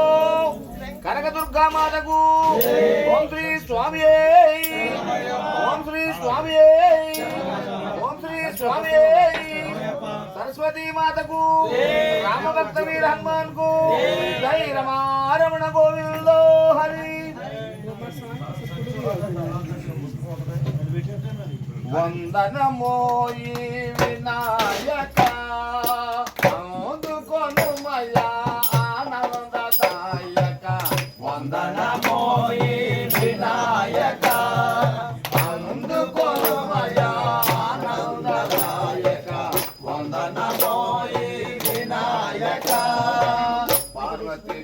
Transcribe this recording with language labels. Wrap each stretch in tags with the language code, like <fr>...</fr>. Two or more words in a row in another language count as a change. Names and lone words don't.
<hi>कनक दुर्गा माता को ओम श्री स्वामी ओम श्री स्वामी ओम श्री स्वामी। सरस्वती माता को राम भक्त वीर हनुमान को जय रमा रमण गोविंद हरि।</hi> <te>వందనమోయి వినాయక అందుకొనుమయా ఆనందదాయక వందనమోయి వినాయక అందుకొనుమయా ఆనందదాయక వందనమోయి వినాయక పార్వతి</te>